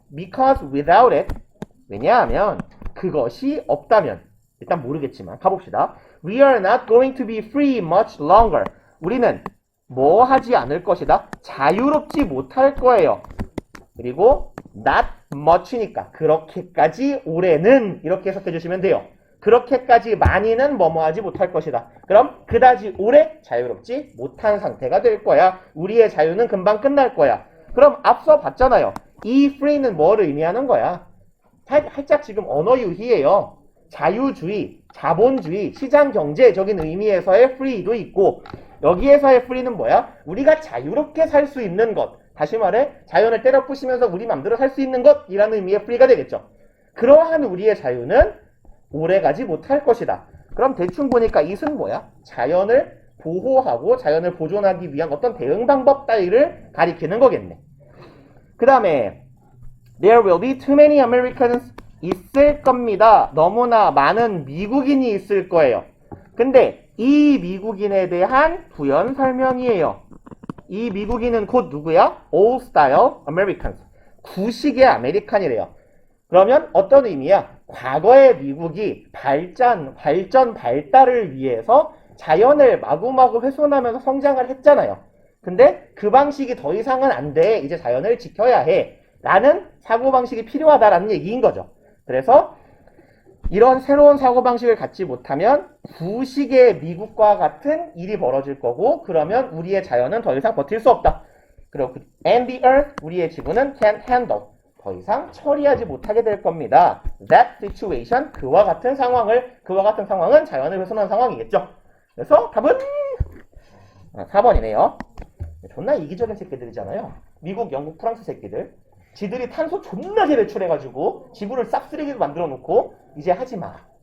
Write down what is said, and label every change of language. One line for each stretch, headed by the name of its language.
English: Because without it,
Korean: 왜냐하면 그것이 없다면, 일단 모르겠지만 가봅시다.
English: We are not going to be free much longer.
Korean: 우리는 뭐 하지 않을 것이다? 자유롭지 못할 거예요. 그리고 not much니까 그렇게까지 오래는 이렇게 해석해 주시면 돼요. 그렇게까지 많이는 뭐뭐 하지 못할 것이다. 그럼 그다지 오래 자유롭지 못한 상태가 될 거야. 우리의 자유는 금방 끝날 거야. 그럼 앞서 봤잖아요. 이 free는 뭐를 의미하는 거야? 살짝 지금 언어 유희예요. 자유주의, 자본주의, 시장경제적인 의미에서의 free도 있고 여기에서의 free는 뭐야? 우리가 자유롭게 살 수 있는 것. 다시 말해 자연을 때려 부시면서 우리 맘대로 살 수 있는 것이라는 의미의 free가 되겠죠. 그러한 우리의 자유는 오래가지 못할 것이다. 그럼 대충 보니까 이은 뭐야? 자연을 보호하고 자연을 보존하기 위한 어떤 대응 방법 따위를 가리키는 거겠네. 그 다음에
English: There will be too many Americans
Korean: 있을 겁니다. 너무나 많은 미국인이 있을 거예요. 근데 이 미국인에 대한 부연 설명이에요. 이 미국인은 곧 누구야?
English: Old Style Americans.
Korean: 구식의 아메리칸이래요. 그러면 어떤 의미야? 과거의 미국이 발달을 위해서 자연을 마구마구 훼손하면서 성장을 했잖아요. 근데 그 방식이 더 이상은 안 돼. 이제 자연을 지켜야 해. 라는 사고방식이 필요하다라는 얘기인 거죠. 그래서 이런 새로운 사고방식을 갖지 못하면 구식의 미국과 같은 일이 벌어질 거고 그러면 우리의 자연은 더 이상 버틸 수 없다. 그리고
English: and the earth,
Korean: 우리의 지구는
English: can't handle.
Korean: 더 이상 처리하지 못하게 될 겁니다.
English: That situation,
Korean: 그와 같은 상황은 자연을 훼손한 상황이겠죠. 그래서 답은 4번이네요. 존나 이기적인 새끼들이잖아요. 미국, 영국, 프랑스 새끼들. 지들이 탄소 존나게 배출해가지고 지구를 싹쓰레기로 만들어 놓고 이제 하지마.